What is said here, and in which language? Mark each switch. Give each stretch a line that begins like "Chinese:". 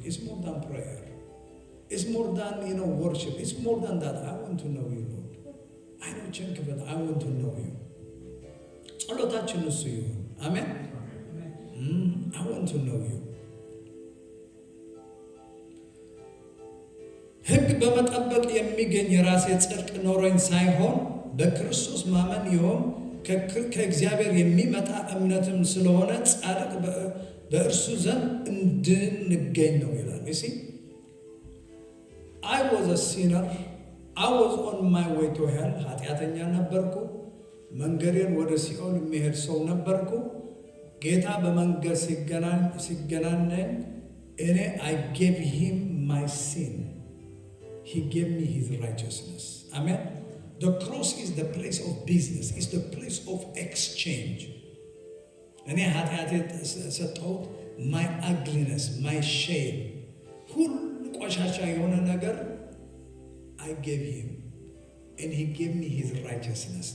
English: It's more than prayer. It's more than worship. It's more than that. I want to know you, Lord. I don't check, but I want to know you.
Amharic: ጸሎታችን እሱ ይሁን። አሜን።
English: I want to know you. ሕግ በመጠበቅ የሚገኝ የራሴ ጽድቅ ኖሮኝ ሳይሆን በክርስቶስ ማመን ይሁን ከእግዚአብሔር የሚመጣ እምነትም ስለሆነ ጻድቅ በእርሱ ዘንድ እንድንገኝ ነው ይላል። you see, I was a sinner. I was on my way to hell.
Amharic: ኃጢአተኛ ነበርኩ። መንገዴን ወደ ሲኦል የሚሄድ ሰው ነበርኩ። ጌታ በመንገድ ሲገናኘኝ እኔ
English: I gave him my sin. He gave me his righteousness. Amen. The cross is the place of business. It's the place of exchange.
Amharic: እኔ ኃጢአቴ ሰጠሁት።
English: my ugliness, my shame,
Amharic: ሁሉ ቆሻሻ የሆነ ነገር
English: I gave him, and he gave me his righteousness.